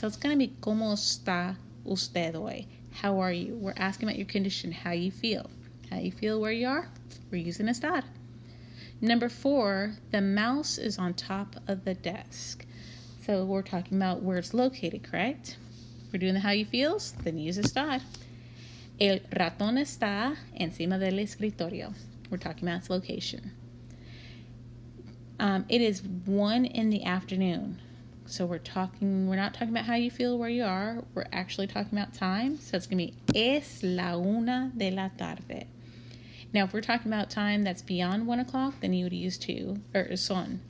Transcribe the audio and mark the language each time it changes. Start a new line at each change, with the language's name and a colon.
English: So it's going to be
Spanish: como está usted hoy?
English: How are you? We're asking about your condition, how you feel. How you feel where you are? We're using estar. Number 4, the mouse is on top of the desk. So we're talking about where it's located, correct? We're doing the how you feels, then use estar.
Spanish: El ratón está encima del escritorio.
English: We're talking about its location. It is 1 in the afternoon. So we're not talking about how you feel where you are. We're actually talking about time. So it's going to be
Spanish: es la 1 de la tarde.
English: Now, if we're talking about time that's beyond 1 o'clock, then you would use son.